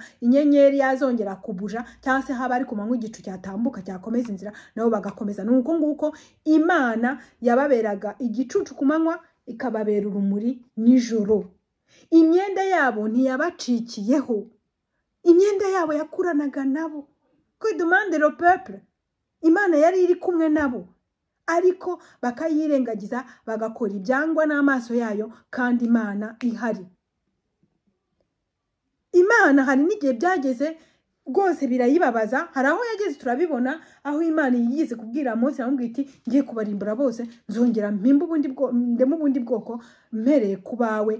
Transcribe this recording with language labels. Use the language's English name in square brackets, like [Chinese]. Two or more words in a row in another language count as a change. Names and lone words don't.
[Kinyarwanda] Inyenyeri yazongera kubuja cyangwa se haba ari ku manywa igicu cyatambuka cyakomeza inzira, nabo bagakomeza. Nuko nguko Imana yababeraga igicucu ku manywa, ikababera urumuri nijoro. Imyenda yabo ntiyabacikiyeho, imyenda yabo yakuranaga nabo. [French] Que demande le peuple? [Kinyarwanda] Imana yari iri kumwe nabo, ariko bakayirengagiza bagakora ibyangwa n'amaso yayo, kandi Imana ihari. Imana hari n'igihe byageze rwose birayibabaza. Hari aho yageze turabibona, aho Imana yigize kubwira Mose, aramubwira iti ngiye kubarimbura bose, nzongera mpimba ubundi bwoko mpereye kubawe.